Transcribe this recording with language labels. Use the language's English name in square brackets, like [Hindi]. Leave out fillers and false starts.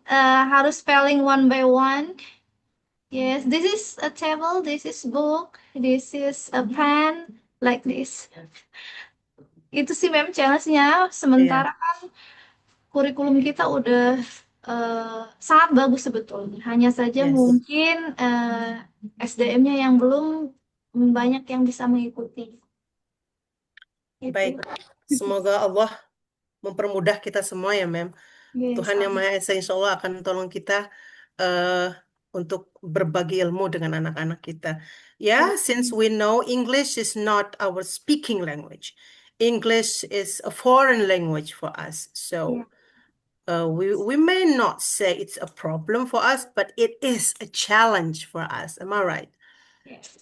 [English] How to spelling one by one. Yes, this is a table, this is book, this is a pen, like this. [Indonesian] Itu sih mem challenge-nya. Iya. Sementara kan kurikulum kita udah sangat bagus sebetulnya. Hanya saja [English] Yes. [Indonesian] mungkin SDM-nya yang belum banyak yang bisa mengikuti. Gitu. Baik. Semoga Allah mempermudah kita semua ya, Mem. [English] Yes, [Indonesian] Tuhan Yang Maha Esa insya Allah akan tolong kita untuk berbagi ilmu dengan anak-anak kita. [English] Ya, since we know English is not our speaking language. English is a foreign language for us. So we may not say it's a problem for us, but it is a challenge for us. Am I right? Yes.